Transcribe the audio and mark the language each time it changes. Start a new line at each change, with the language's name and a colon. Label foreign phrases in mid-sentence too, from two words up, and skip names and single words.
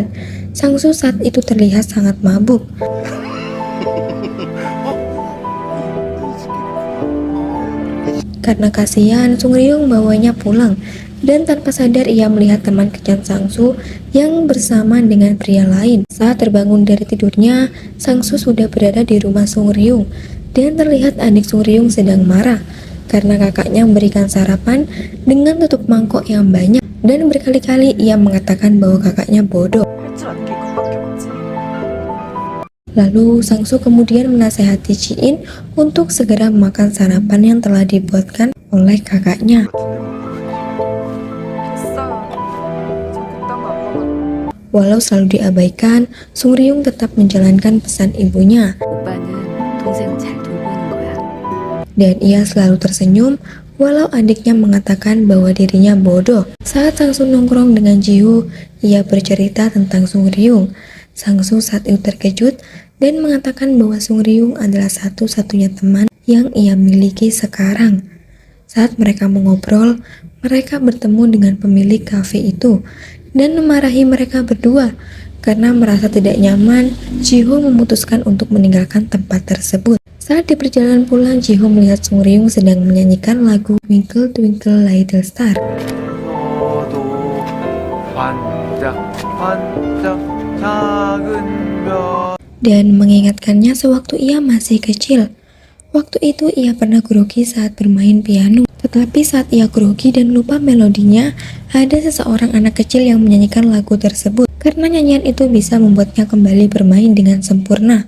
Indonesian: Sangsu saat itu terlihat sangat mabuk. Karena kasihan, Sungryung membawanya pulang dan tanpa sadar ia melihat teman kencan Sangsu yang bersama dengan pria lain. Saat terbangun dari tidurnya, Sangsu sudah berada di rumah Sungryung dan terlihat adik Sungryung sedang marah karena kakaknya memberikan sarapan dengan tutup mangkok yang banyak dan berkali-kali ia mengatakan bahwa kakaknya bodoh.
Korean: 할 줄 아는 게 그거밖에 없지.
Indonesian: Lalu Sangsu kemudian menasehati Ji-in untuk segera makan sarapan yang telah dibuatkan oleh kakaknya.
Korean: 됐어. 저 그딴 거 안 먹어.
Indonesian: Walau selalu diabaikan, Sungryung tetap menjalankan pesan ibunya.
Korean: 오빠는 동생을 잘 돌보는 거야.
Indonesian: Dan ia selalu tersenyum walau adiknya mengatakan bahwa dirinya bodoh. Saat Sangsu nongkrong dengan Jiho, ia bercerita tentang Sungryung. Sangsu saat itu terkejut dan mengatakan bahwa Sungryung adalah satu-satunya teman yang ia miliki sekarang. Saat mereka mengobrol, mereka bertemu dengan pemilik kafe itu dan memarahi mereka berdua. Karena merasa tidak nyaman, Jiho memutuskan untuk meninggalkan tempat tersebut. Saat di perjalanan pulang, Jiho melihat Sungryung sedang menyanyikan lagu Twinkle Twinkle Little Star.
Korean: 너도 반짝 반짝 작은 별.
Indonesian: Dan mengingatkannya sewaktu ia masih kecil. Waktu itu ia pernah grogi saat bermain piano. Tetapi saat ia grogi dan lupa melodinya, ada seseorang anak kecil yang menyanyikan lagu tersebut. Karena nyanyian itu bisa membuatnya kembali bermain dengan sempurna.